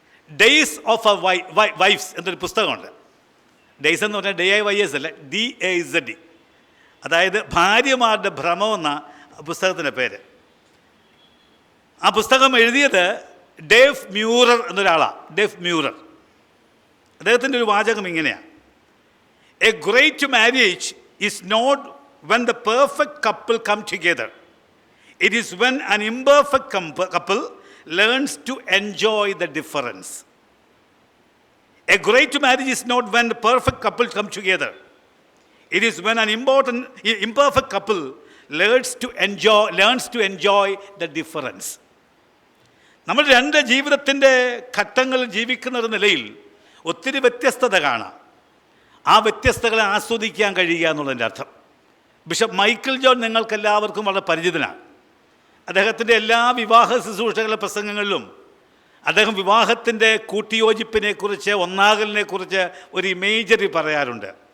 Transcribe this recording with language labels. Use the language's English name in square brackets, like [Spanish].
[Malayalam] Days of A wives എന്നൊരു പുസ്തകമുണ്ട്. Days എന്ന് പറഞ്ഞാൽ DIYS അല്ല, DAZ, അതായത് ഭാര്യമാരുടെ ഭ്രമം എന്ന പുസ്തകത്തിൻ്റെ പേര്. ആ പുസ്തകം എഴുതിയത് ഡേവ് മ്യൂറർ എന്നൊരാളാണ്. ഡേവ് മ്യൂറർ. അദ്ദേഹത്തിൻ്റെ ഒരു വാചകം ഇങ്ങനെയാണ്: [English] A great marriage is not when the perfect couple come together. It is when an imperfect couple learns to enjoy the difference. A great marriage is not when the perfect couple come together. It is when an imperfect couple learns to enjoy the difference. [Malayalam] നമ്മൾ രണ്ട് ജീവിതത്തിൻ്റെ ഘട്ടങ്ങളിൽ ജീവിക്കുന്ന ഒരു നിലയിൽ ഒത്തിരി വ്യത്യസ്തത കാണാം. ആ വ്യത്യസ്തതകളെ ആസ്വദിക്കാൻ കഴിയുക എന്നുള്ളതിൻ്റെ അർത്ഥം. ബിഷപ്പ് മൈക്കിൾ ജോൺ നിങ്ങൾക്കെല്ലാവർക്കും വളരെ പരിചിതനാണ്. അദ്ദേഹത്തിൻ്റെ എല്ലാ വിവാഹ ശുശ്രൂഷകളുടെ പ്രസംഗങ്ങളിലും അദ്ദേഹം വിവാഹത്തിൻ്റെ കൂട്ടിയോജിപ്പിനെക്കുറിച്ച്, ഒന്നാകലിനെക്കുറിച്ച് ഒരു ഇമേജറി പറയാറുണ്ട്.